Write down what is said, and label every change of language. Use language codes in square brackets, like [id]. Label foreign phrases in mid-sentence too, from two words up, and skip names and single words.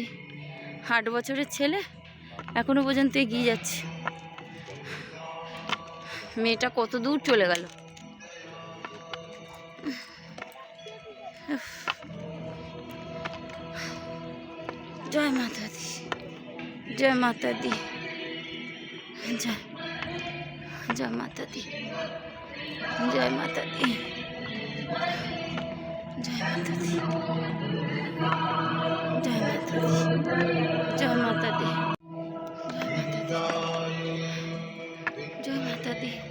[bn] 8 বছরের ছেলে, এখনো পর্যন্ত এগিয়ে যাচ্ছে। মেয়েটা কত দূর চলে গেল। [hi] जय माता दी, जय माता दी, जय माता दी, जय माता दी, जय माता दी, जय माता दी, जय माता दी, जय माता दी,